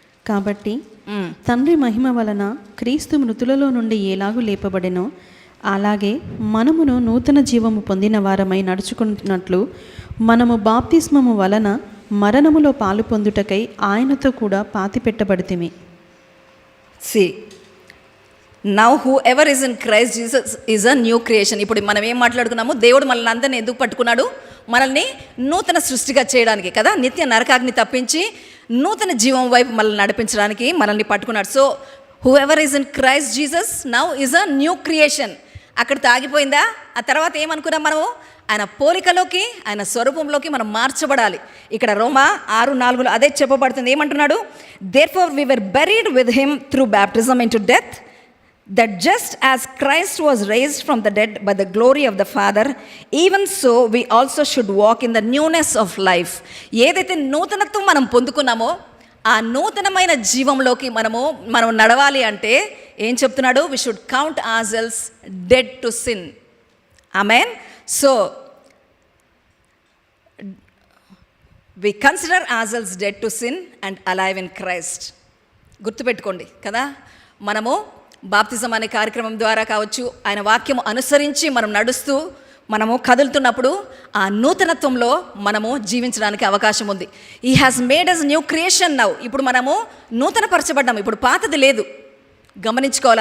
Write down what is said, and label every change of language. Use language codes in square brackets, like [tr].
[te] కాబట్టి తండ్రి మహిమ వలన క్రీస్తు మృతులలో నుండి ఎలాగూ లేపబడెనో అలాగే మనమును నూతన జీవము పొందిన వారమై నడుచుకున్నట్లు మనము బాప్తిస్మము వలన మరణములో పాలు పొందుటకై ఆయనతో కూడా పాతిపెట్టబడితిమి. [en] See, now whoever is in Christ Jesus is a new creation. [te] ఇప్పుడు మనం ఏం మాట్లాడుకున్నాము? దేవుడు మనల్ని అందరినీ ఎందుకు పట్టుకున్నాడు? మనల్ని నూతన సృష్టిగా చేయడానికి కదా, నిత్య నరకాగ్ని తప్పించి నూతన జీవం వైపు మనల్ని నడిపించడానికి మనల్ని పట్టుకున్నాడు. [en] So whoever is in Christ Jesus now is a new creation. [te] అక్కడ తాగిపోయిందా? ఆ తర్వాత ఏమనుకున్నాం మనము? ఆయన పోలికలోకి, ఆయన స్వరూపంలోకి మనం మార్చబడాలి. ఇక్కడ రోమా 6:4 అదే చెప్పబడుతుంది. ఏమంటున్నాడు? [en] Therefore we were buried with him through baptism into death, that just as Christ was raised from the dead by the glory of the Father, even so we also should walk in the newness of life. [te] ఏదైతే నూతనత్వం మనం పొందుకున్నామో ఆ నూతనమైన జీవంలోకి మనం నడవాలి అంటే ఏం చెప్తున్నాడు? [en] we should count ourselves dead to sin. Amen. So we consider ourselves dead to sin and alive in Christ. [te] గుర్తుపెట్టుకోండి కదా, మనము బాప్తిజం అనే కార్యక్రమం ద్వారా కావచ్చు, ఆయన వాక్యము అనుసరించి మనం నడుస్తూ మనము కదులుతున్నప్పుడు ఆ నూతనత్వంలో మనము జీవించడానికి అవకాశం ఉంది. [en] He has made us new creation now. [te] ఇప్పుడు మనము నూతనపరచబడ్డాము, ఇప్పుడు పాతది లేదు. గమనించుకోవాలి.